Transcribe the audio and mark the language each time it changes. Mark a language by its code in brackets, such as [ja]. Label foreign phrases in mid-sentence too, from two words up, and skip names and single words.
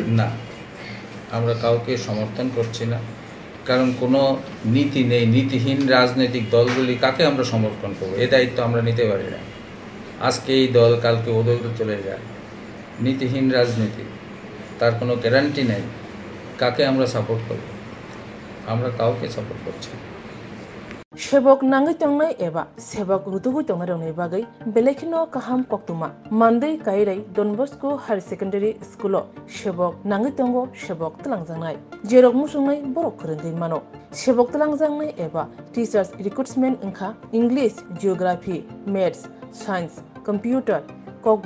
[bn] না, আমরা কাউকে সমর্থন করছি না, কারণ কোনো নীতি নেই। নীতিহীন রাজনৈতিক দলগুলি কাকে আমরা সমর্থন করবো? এ দায়িত্ব আমরা নিতে পারি না। আজকে এই দল, কালকে ও দল চলে যায়। নীতিহীন রাজনীতি, তার কোনো গ্যারান্টি নেই। কাকে আমরা সাপোর্ট করব? আমরা কাউকে সাপোর্ট করছি না। [trp] Shebok nangai tongnai eba sebok rutugu tongnai rongni bagai belekino kaham koktuma Monday kairai Don Bosco Higher Secondary School shebok nangai tongo shebok talangjangnai jerok musungnai borok khorengoi mano shebok talangjangnai eba [en] teachers recruitment [trp] engkha [en] English, Geography, Maths, Science, Computer, [trp] kok